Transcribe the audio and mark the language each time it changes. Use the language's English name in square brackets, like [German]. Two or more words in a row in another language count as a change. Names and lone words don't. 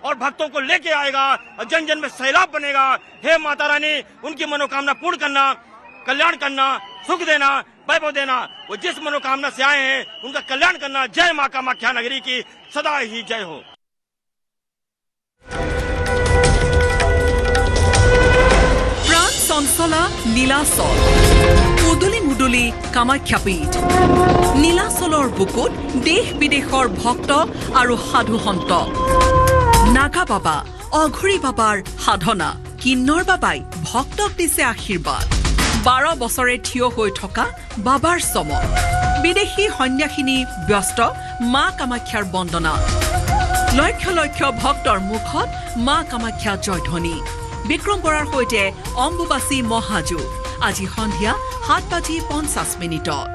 [Hindi] और भक्तों को लेके आएगा और जन जन में सैलाब बनेगा। हे माता रानी, उनकी मनोकामना पूर्ण करना, कल्याण करना, सुख देना, वैभव देना। वो जिस मनोकामना से आए हैं उनका कल्याण करना। जय मां कामाख्या नगरी की सदा ही जय हो। [Assamese] প্ৰাণ চঞ্চলা নীলাচল উদুলি মুদুলি কামাখ্যাপীঠ নীলাচলৰ বুকুত দেশ বিদেশৰ ভক্ত আৰু সাধু সন্ত নাগা বাবা অঘৰী বাবাৰ সাধনা কিন্নৰ বাবাই ভক্তক দিছে আশীৰ্বাদ 12 বছৰে থিয় হৈ থকা বাবাৰ চমক বিদেশী সন্যাসিনী ব্যস্ত মা কামাখ্যাৰ বন্দনা লক্ষ লক্ষ ভক্তৰ মুখত মা কামাখ্যা জয়ধ্বনি বিক্ৰম বৰাৰ সৈতে অম্বুবাচী মহাযুগ আজি সন্ধিয়া 7:50